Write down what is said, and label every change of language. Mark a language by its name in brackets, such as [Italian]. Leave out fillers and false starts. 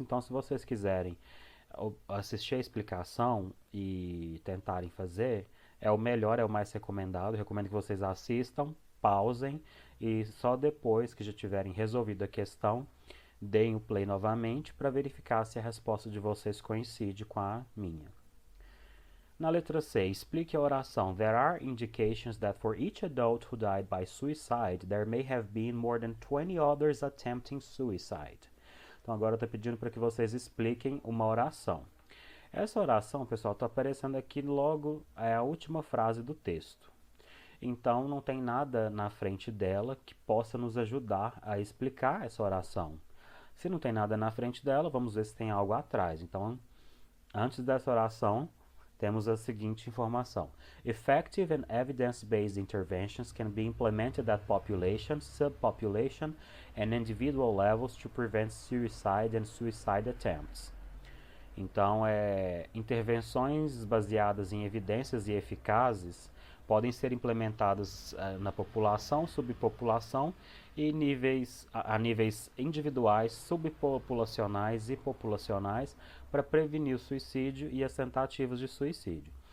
[Portuguese] Então, se vocês quiserem assistir a explicação e tentarem fazer, é o melhor, é o mais recomendado. Eu recomendo que vocês assistam, pausem e só depois que já tiverem resolvido a questão, deem o play novamente para verificar se a resposta de vocês coincide com a minha. Na letra C, explique a oração. [English] There are indications that for each adult who died by suicide, there may have been more than 20 others attempting suicide. [Portuguese] Então agora eu estou pedindo para que vocês expliquem uma oração. Essa oração, pessoal, está aparecendo aqui logo, é a última frase do texto. Então não tem nada na frente dela que possa nos ajudar a explicar essa oração. Se não tem nada na frente dela, vamos ver se tem algo atrás. Então, antes dessa oração, temos a seguinte informação. [English] Effective and evidence-based interventions can be implemented at population, subpopulation, and individual levels to prevent suicide and suicide attempts. [Portuguese] Então, intervenções baseadas em evidências e eficazes podem ser implementadas na população, subpopulação e a níveis individuais, subpopulacionais e populacionais para prevenir o suicídio e as tentativas de suicídio.